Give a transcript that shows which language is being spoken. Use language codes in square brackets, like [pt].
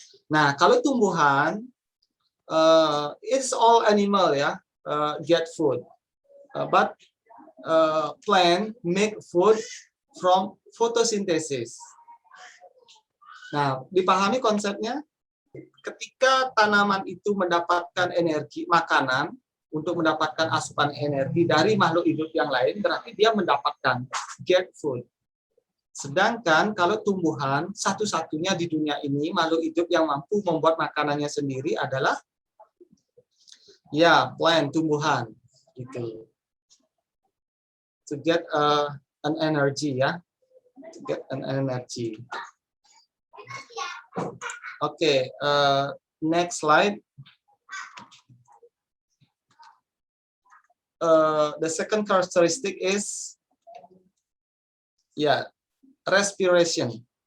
[id] Nah, kalau tumbuhan, [en] it's all animal ya, get food, but plant make food from photosynthesis. [id] Nah, dipahami konsepnya? Ketika tanaman itu mendapatkan energi makanan untuk mendapatkan asupan energi dari makhluk hidup yang lain, berarti dia mendapatkan [en] get food. [id] Sedangkan kalau tumbuhan, satu-satunya di dunia ini makhluk hidup yang mampu membuat makanannya sendiri adalah ya plant, tumbuhan gitu. [en] To get an energy ya, to get an energy. Okay, next slide. The second characteristic is respiration.